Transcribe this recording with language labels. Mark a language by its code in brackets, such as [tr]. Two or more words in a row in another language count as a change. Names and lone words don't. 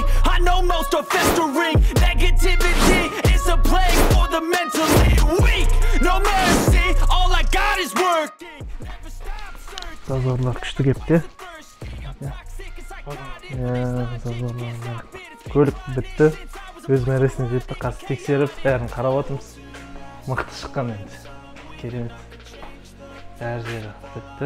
[en] I know most are festering. Negativity is a plague for the mentally weak. No mercy, all I got is working. [kk] Зазорлар күшті кепті. Көлік бітті. Өз мәресіне жетті. Қазір тексеріп, бәрін қарап отырмыз. Мықты шыққан енді. Керемет. Әр жері бітті.